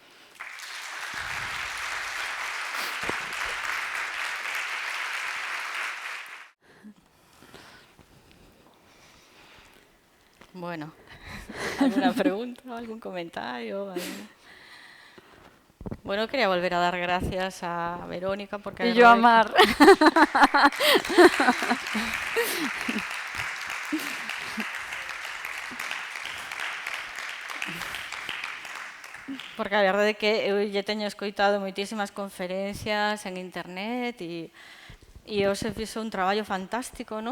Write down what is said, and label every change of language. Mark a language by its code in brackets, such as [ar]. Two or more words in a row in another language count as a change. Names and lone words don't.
[es] Bueno, ¿alguna pregunta o algún comentario? Bueno, quería volver a dar gracias a Verónica porque... Y yo a Mar. [gl] Porque a verdade é que eu lle teño escoitado moitísimas conferencias en internet e hoxe fixo un traballo fantástico, non?